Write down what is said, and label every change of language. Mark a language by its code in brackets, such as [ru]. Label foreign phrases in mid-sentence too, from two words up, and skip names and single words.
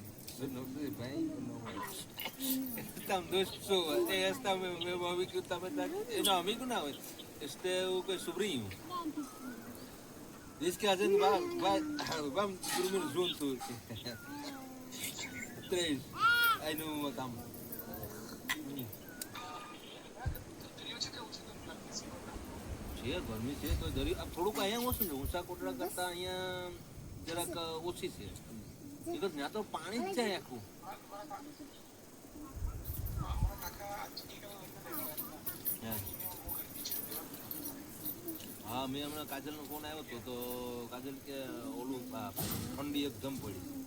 [pt] Eu não sei bem ou não vai. Estão duas pessoas. Este é o meu amigo que também está aqui. Não, amigo não. Este é o sobrinho. Diz que a gente vamos dormir juntos. 3. Aí numa cama. [gu] છે ગરમી છે તો થોડુંક અહીંયા ઓછું છે ઊંચા કોટડા કરતા અહીંયા જરાક ઓછી છે બીકોઝ ત્યાં તો પાણી જ છે આખું. હા મેં હમણાં કાજલનો ફોન આવ્યો હતો તો કાજલ કે ઓલું ઠંડી એકદમ પડી.